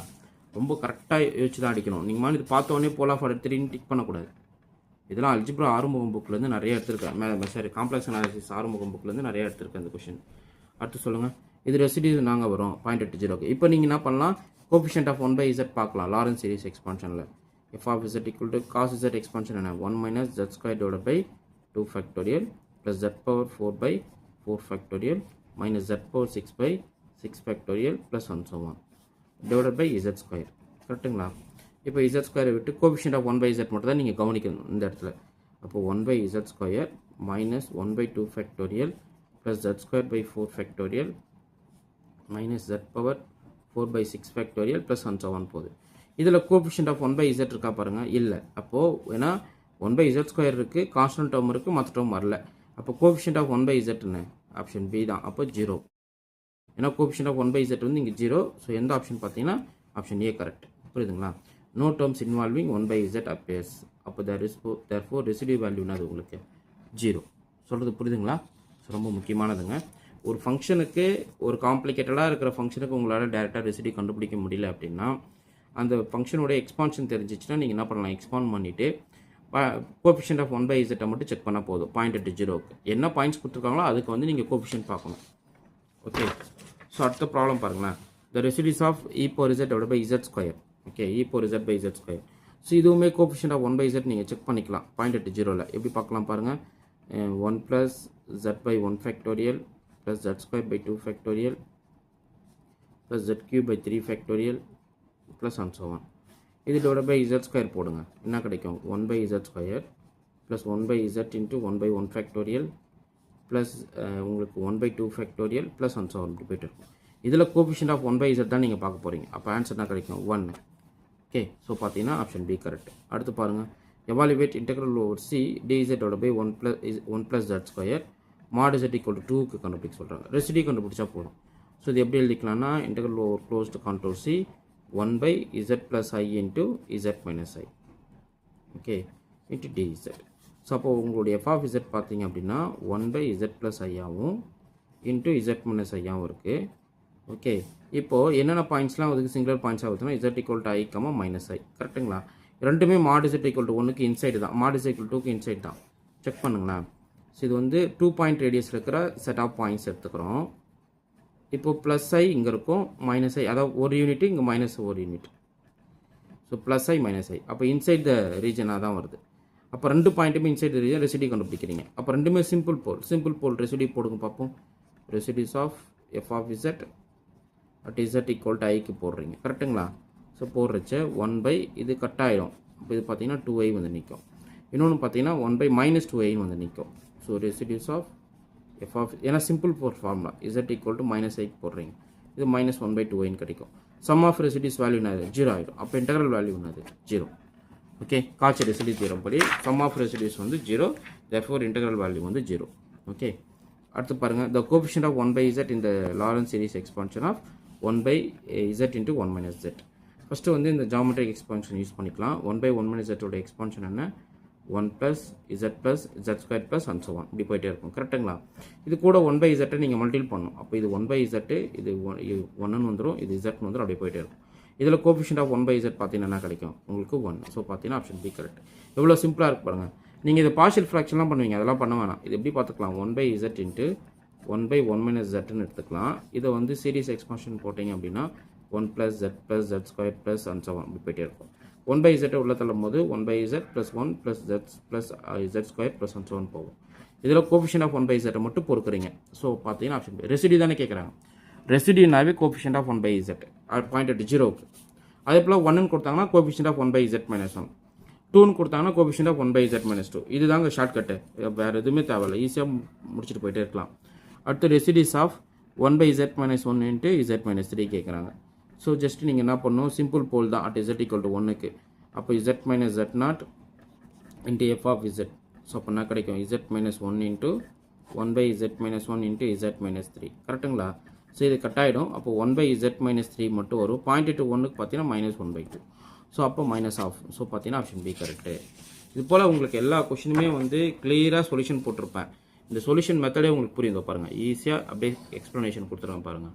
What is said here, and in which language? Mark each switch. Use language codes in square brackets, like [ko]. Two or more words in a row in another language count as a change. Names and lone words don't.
[ta] ரொம்ப கரெக்டாக யோசிச்சு தான் அடிக்கணும். நீங்கள் மாதிரி இது பார்த்தோன்னே [en] pole of order [ta] 3ன்னு டிக் பண்ணக்கூடாது. இதெல்லாம் அல்ஜிப்ரா ஆறுமுகம் புக்லேருந்து நிறைய எடுத்திருக்கேன். சரி, [en] complex analysis [ta] ஆறுமுகம் புக்லேருந்து நிறைய எடுத்திருக்கேன் இந்த கொஷின். அடுத்து சொல்லுங்கள். இது ரெசிடியூ நாங்கள் வரும் 0.80. இப்போ நீங்கள் என்ன பண்ணலாம், [en] coefficient of 1/z [ta] பார்க்கலாம். [en] Laurent series expansion f of z equal to cos z எக்ஸ்பான்ஷன் என்ன 1 minus z² divided by 2 factorial plus z power 4/4 factorial minus z power 6/6 factorial plus and so on divided by z². [ta] கரெக்டுங்களா? இப்போ z² விட்டு [en] coefficient of 1/z [ta] மட்டும் தான் நீங்கள் கவனிக்கணும் இந்த இடத்துல. [en] அப்போ 1/z² மைனஸ் 1/2 factorial plus z²/4 factorial minus z power 4/6 factorial plus and so on போகுது. [ta] இதில் [en] coefficient of 1/z [ta] இருக்கா பாருங்கள், இல்லை. அப்போது ஏன்னா 1/z² இருக்குது, [en] constant term [ta] இருக்குது, மற்ற டேர்ம் வரல. அப்போ [en] coefficient of 1/z option B [ta] தான். அப்போ 0. ஏன்னா [en] coefficient of 1/z [ta] வந்து இங்கே 0. ஸோ எந்த ஆப்ஷன் பார்த்தீங்கன்னா [en] option A correct. [ta] புரியுதுங்களா? [en] No terms involving 1/z appears. [ta] அப்போ therefore [en] residue value [ta] அது உங்களுக்கு 0. சொல்கிறது புரியுதுங்களா? ஸோ ரொம்ப முக்கியமானதுங்க. ஒரு ஃபங்க்ஷனுக்கு, ஒரு காம்ப்ளிகேட்டடாக இருக்கிற ஃபங்க்ஷனுக்கு உங்களால் டேரெக்டாக ரெசிடியூ கண்டுபிடிக்க முடியல அப்படின்னா அந்த ஃபங்க்ஷனோட எக்ஸ்பான்ஷன் தெரிஞ்சிச்சுன்னா நீங்கள் என்ன பண்ணலாம், எக்ஸ்பாண்ட் பண்ணிவிட்டு [en] coefficient of 1/z [ta] மட்டும் செக் பண்ணால் போதும். 0.80க்கு என்ன பாயிண்ட்ஸ் கொடுத்துருக்காங்களோ அதுக்கு வந்து நீங்கள் கோஎஃபிஷியன்ட் பார்க்கணும். [en] OK, so [ta] அடுத்த ப்ராப்ளம் பாருங்களேன். [en] the residues of e⁻z divided by z². ஓகே, e⁻z/z². [ta] ஸோ இதுவுமே [en] coefficient of 1/z [ta] நீங்கள் செக் பண்ணிக்கலாம் 0.80ல். எப்படி பார்க்கலாம் பாருங்கள், [en] 1 + z/1 factorial plus z²/2 factorial plus z³ 3 factorial plus and so on. [ta] இது [en] divided by z² [ta] போடுங்க. என்ன கிடைக்கும்? [en] 1/z² plus 1/z into 1/1 factorial plus உங்களுக்கு 1/2 factorial plus and so on [ta] இப்படி போய்ட்டு இருக்கும். இதில் [en] coefficient of 1/z [ta] தான் நீங்கள் பார்க்க போகிறீங்க. அப்போ ஆன்சர் என்ன கிடைக்கும்? 1. ஓகே, ஸோ பார்த்தீங்கன்னா [en] option B correct. அடுத்து பாருங்கள், evaluate integral over C dz divided by 1 plus z² mod z equal to 2க்கு [ta] கண்டுபிடிக்க சொல்கிறாங்க. ரெசிடியூ கண்டுபிடிச்சா போதும். [en] ஸோ [ta] இது எப்படி எழுதிக்கலாம்னா [en] integral over closed contour C 1/z plus i into z minus i. ஓகே, into dz. ஸோ [ta] அப்போ உங்களுடைய [en] f of z [ta] பார்த்தீங்க அப்படின்னா [en] 1/z plus i ஆகும் into z minus i [ta] ஆகும் இருக்குது. [en] ஓகே, [ta] இப்போது என்னென்ன பாயிண்ட்ஸ்லாம் வந்து [en] singular points ஆகுதுன்னா z equal to i, minus i. [ta] கரெக்டுங்களா? [en] ரெண்டுமே mod z equal to 1க்கு இன்சைடு தான், mod z equal to 2க்கு இன்சைடு தான். [ta] செக் பண்ணுங்களேன். ஸோ இது வந்து 2 பாயிண்ட் ரேடியஸ் இருக்கிற [en] set of points [ta] எடுத்துக்கிறோம். இப்போ [en] plus i [ta] இங்கே இருக்கும், [en] minus i, [ta] அதாவது ஒரு யூனிட் இங்கே மைனஸ் ஒரு யூனிட். ஸோ [en] plus i minus i, [ta] அப்போ [en] inside the region [ta] தான் வருது. அப்போ ரெண்டு பாயிண்ட்டுமே [en] inside the region residue [ta] கண்டுபிடிக்கிறீங்க. அப்போ ரெண்டுமே [en] simple pole residue [ta] போடுங்க பார்ப்போம். [en] residues of f of z at z equal to i போடுறீங்க. [ta] கரெக்டுங்களா? ஸோ போடுறச்ச 1/, இது கட் ஆகிடும். இப்போ இது பார்த்தீங்கன்னா 2i வந்து நிற்கும். இன்னொன்று பார்த்தீங்கன்னா 1/-2i வந்து நிற்கும். [en] ஸோ residues of f of, ஏன்னா simple formula z equal to -i போடுறீங்க. [ta] இது -1/2i கிடைக்கும். [en] sum of residues value [ta] என்னது? 0 ஆகிடும். அப்போ [en] integral value [ta] என்னது? 0. ஓகே, [en] Cauchy residue theorem [ta] படி [en] sum of residues [ta] வந்து 0, therefore [en] integral value [ta] வந்து 0. ஓகே, அடுத்து பாருங்கள், [en] the coefficient of 1/z in the Lorentz series expansion of 1/z into 1 - z. [ta] ஃபஸ்ட்டு வந்து இந்த [en] geometric expansion [ta] யூஸ் பண்ணிக்கலாம். [en] 1/1 - z ஓட எக்ஸ்பான்ஷன் என்ன? 1 plus z plus z² plus and so on [ta] இப்படி போயிட்டே இருக்கும். [en] கரெக்டுங்களா? [ta] இது கூட 1/z நீங்கள் மல்டிபிள் பண்ணணும். அப்போ இது 1/z, இது 1ன்னு வந்துடும், இது z வந்துடும், அப்படியே போயிட்டே இருக்கும். இதில் [en] coefficient of 1/z [ta] பார்த்தீங்கன்னா என்ன கிடைக்கும்? உங்களுக்கு 1. ஸோ பார்த்தீங்கன்னா [en] option B correct. [ta] எவ்வளோ சிம்பிளாக இருக்கு பாருங்கள். நீங்கள் இது [en] partial fraction [ta] பண்ணுவீங்க, அதெல்லாம் பண்ண வேணாம். இது எப்படி பார்த்துக்கலாம்? 1/z into 1/1 - zன்னு எடுத்துக்கலாம். இதை வந்து [en] series expansion [ta] போட்டிங்க அப்படின்னா [en] 1 plus z plus z² plus and so on [ta] இப்படி போயிட்டே இருக்கும். [en] 1/z [ta] உள்ள தள்ளும் போது [en] 1/z plus 1 plus z plus z² plus and so on போகும். [ta] இதில் [en] coefficient of 1/z [ta] மட்டும் பொறுக்குறீங்க. ஸோ பார்த்தீங்கன்னா [en] option B. [ta] ரெசிடியூ தானே கேட்குறாங்க. ரெசிடியூனாவே [en] coefficient of 1/z [ta] 0.80க்கு. அதே போல் 1ன்னு கொடுத்தாங்கன்னா [en] coefficient of 1/z [ta] - 1, 2ன்னு கொடுத்தாங்கன்னா [en] coefficient of 1/z [ta] - 2. இதுதாங்க ஷார்ட்கட்டு, வேறு எதுவுமே தேவையில்லை. ஈஸியாக முடிச்சுட்டு போயிட்டே இருக்கலாம். [en] அடுத்து residues of 1 by z minus 1 into z minus 3 கேட்குறாங்க. so just [ta] நீங்கள் என்ன பண்ணணும், [en] simple pole தான் at z equal to 1க்கு. அப்போ z minus z0 into f of z. [ta] ஸோ அப்போ என்ன கிடைக்கும், [en] z minus 1 into 1 by z minus 1 into z minus 3. கரெக்டுங்களா? [ta] ஸோ இது கட் ஆகிடும். அப்போ 1 by z minus 3 மட்டும் வரும். 0.2 1க்கு பார்த்தீங்கன்னா -1/2. ஸோ அப்போ மைனஸ் ஆஃப். ஸோ பார்த்தீங்கன்னா [en] option B correct. [ta] இது போல் உங்களுக்கு எல்லா கொஷினுமே வந்து கிளியராக சொல்யூஷன் போட்டிருப்பேன். இந்த சொல்யூஷன் மெத்தடே உங்களுக்கு புரியுதோ பாருங்கள், ஈஸியாக அப்படியே எக்ஸ்ப்ளனேஷன் கொடுத்துருவேன் பாருங்கள்.